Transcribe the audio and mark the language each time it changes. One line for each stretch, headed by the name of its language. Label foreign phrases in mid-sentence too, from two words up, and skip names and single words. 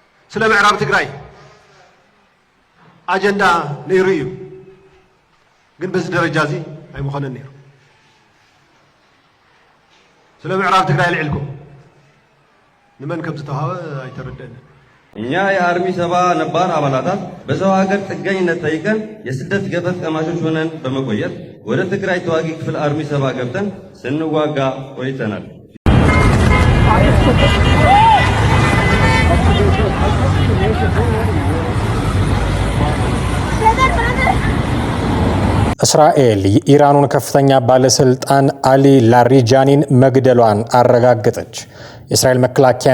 Tigrinya: ስለ ምዕራብ ትግራይ አጀንዳ ነይሩ እዩ ግን
Amharic: በዚህ ደረጃ
Tigrinya: እዚ ኣይምኾነን ነይሩ ስለ ምዕራብ ትግራይ ልዕልኩም ንመን ከም ዝተዋሃበ ኣይተረድአን
Amharic: እኛ የአርሚ ሰባ ነባር አባላታት በሰው ሀገር ጥገኝነት ጠይቀን የስደት ገፈት ቀማሾች ሆነን በመቆየት ወደ ትግራይ ተዋጊ ክፍል አርሚ ሰባ ገብተን ስንዋጋ ቆይተናል። እስራኤል የኢራኑን ከፍተኛ ባለስልጣን አሊ ላሪጃኒን መግደሏን አረጋገጠች። የእስራኤል መከላከያ